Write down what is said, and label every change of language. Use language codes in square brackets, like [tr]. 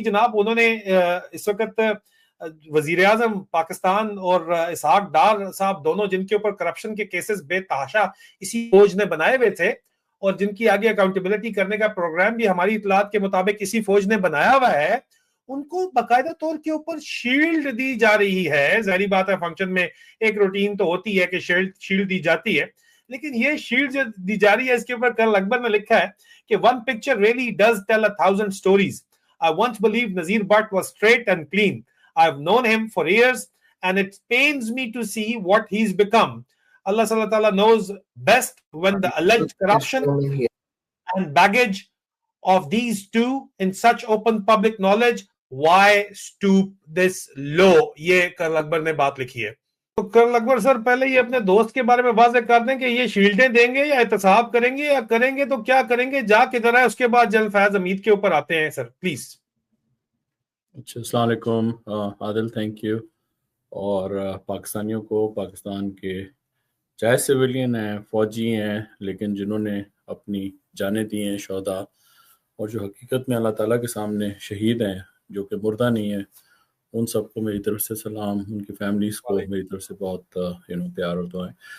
[hi] जनाब, उन्होंने इस वक्त वजीर आजम पाकिस्तान और इसहाक डार साहब दोनों, जिनके ऊपर करप्शन के केसेस बेतहाशा इसी फौज ने बनाए हुए थे और जिनकी आगे अकाउंटेबिलिटी करने का प्रोग्राम भी हमारी इतलात के मुताबिक इसी फौज ने बनाया हुआ है, उनको बाकायदा तौर के ऊपर शील्ड दी जा रही है। जाहिर बात है, फंक्शन में एक रूटीन तो होती है कि शील्ड दी जाती है, लेकिन ये शील्ड जो दी जा रही है इसके ऊपर कर्नल अकबर ने लिखा है कि [en] One picture really does tell 1,000 stories. I once believed Nazir Bhatt was straight and clean. I've known him for years and it pains me to see what he's become. Allah Subhanahu wa Ta'ala knows best when the alleged corruption and baggage of these two in such open public knowledge, why stoop this low. [hi] ये colonel Akbar ने बात लिखी है। तो colonel Akbar sir, पहले ये अपने दोस्त के बारे में वाज़ेह कर दें कि ये शील्डें देंगे या एहतसाब करेंगे, या करेंगे तो क्या करेंगे, जा किधर है। उसके बाद जनरल फैज हमीद के ऊपर आते हैं सर, प्लीज। अच्छा, अस्सलाम वालेकुम आदिल, थैंक यू। और पाकिस्तानियों को, पाकिस्तान के चाहे सिविलियन हैं, फौजी हैं, लेकिन जिन्होंने अपनी जानें दी हैं, शोहदा, और जो हकीकत में अल्लाह ताला के सामने शहीद हैं, जो कि मुर्दा नहीं है, उन सबको मेरी तरफ से सलाम, उनकी फैमिलीज़ को मेरी तरफ से बहुत प्यार और दुआएं।